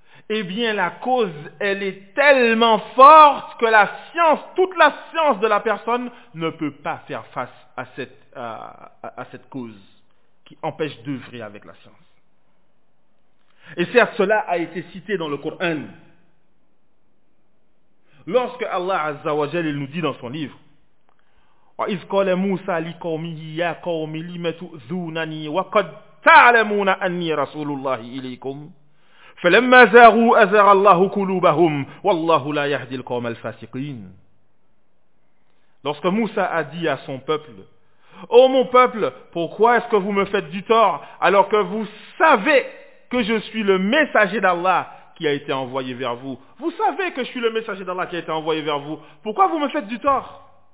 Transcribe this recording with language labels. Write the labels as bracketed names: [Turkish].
[French] Eh bien, la cause, elle est tellement forte que la science, toute la science de la personne ne peut pas faire face à cette cause qui empêche d'œuvrer avec la science. Et certes, cela a été cité dans le Coran. Lorsque Allah Azza wa Jal, il nous dit dans son livre, [Arabic] وَإِذْ قَالَ مُوسَى لِقَوْمِهِ يَا قَوْمِ لِمَ تُؤْذُونَنِي وَقَدْ تَعْلَمُونَ أَنِّي رَسُولُ اللَّهِ إِلَيْكُمْ فَلَمَّا زَاغُوا أَزَغَ اللَّهُ قُلُوبَهُمْ وَاللَّهُ لَا يَهْدِي الْقَوْمَ الْفَاسِقِينَ. [French] Lorsque Moussa a dit à son peuple, oh mon peuple, pourquoi est-ce que vous me faites du tort alors que vous savez que je suis le messager d'Allah qui a été envoyé vers vous? Vous savez que je suis le messager d'Allah qui a été envoyé vers vous. Pourquoi vous me faites du tort?